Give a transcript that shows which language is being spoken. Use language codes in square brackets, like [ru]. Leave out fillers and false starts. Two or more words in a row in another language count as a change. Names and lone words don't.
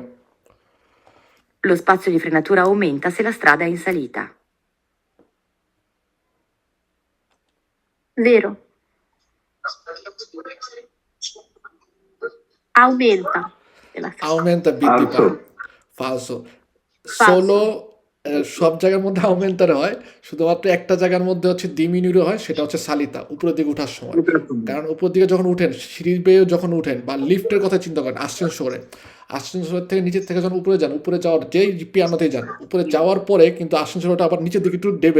[it] Lo spazio di frenatura aumenta se la strada è in salita. Vero. Aumenta. [bn] aumenta বৃদ্ধি পায় [it] falso solo [bn] সব জায়গার মধ্যে আউমেন্টারে হয় শুধুমাত্র একটা জায়গার মধ্যে হচ্ছে ডিমিনিউরে হয় সেটা হচ্ছে সালিতা উপরের দিকে ওঠার সময় কারণ উপর দিকে যখন উঠেন সিঁড়ি বেয়ে যখন উঠেন বা লিফটের কথা চিন্তা করেন আসেনসোরের থেকে নিচের থেকে যখন উপরে যান উপরে যাওয়ার যেই পিয়ানোতেই যান উপরে যাওয়ার পরে কিন্তু আসেনসোরটা আবার নিচের দিকে একটু ডেবে